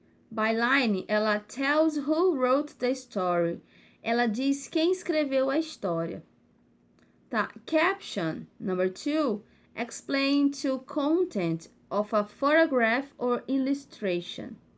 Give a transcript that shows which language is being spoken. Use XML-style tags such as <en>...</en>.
<en>Byline, ela tells who wrote the story.</en> <pt>Ela diz quem escreveu a história.</pt> <en>Tá, caption, number 2, explain to content of a photograph or illustration.</en>